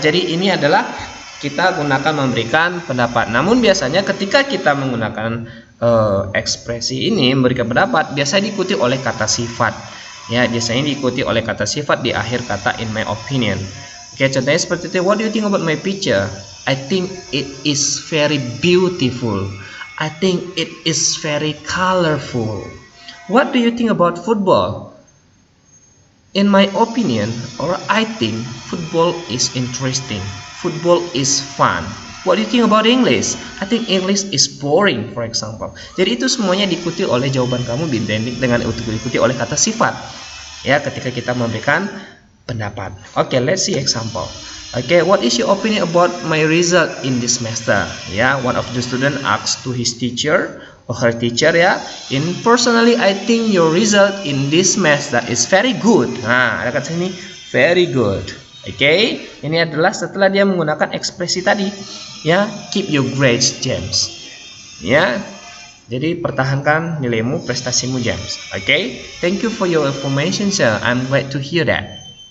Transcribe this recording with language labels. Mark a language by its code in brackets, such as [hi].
[id] Jadi ini adalah kita gunakan memberikan pendapat. Namun biasanya ketika kita menggunakan ekspresi ini memberikan pendapat, biasanya diikuti oleh kata sifat. Ya, biasanya diikuti oleh kata sifat di akhir kata [en] in my opinion. [id] Oke, contohnya seperti itu. [en] What do you think about my picture? I think it is very beautiful. I think it is very colorful. What do you think about football? In my opinion, or I think football is interesting. Football is fun. What do you think about English? I think English is boring, for example. [id] Jadi itu semuanya diikuti oleh jawaban kamu dengan diikuti oleh kata sifat. Ya, ketika kita memberikan pendapat. [en] Okay, let's see example. Okay, what is your opinion about my result in this semester? Ya, one of the student asks to his teacher or her teacher ya. Personally, I think your result in this semester is very good. [id] Nah, ada kata sini [en] very good. [id] Oke, ini adalah setelah dia menggunakan ekspresi tadi, ya, [en] keep your grades, [id] James. Ya, jadi pertahankan nilaimu, prestasimu, James. [en] Oke, thank you for your information, sir. I'm glad to hear that.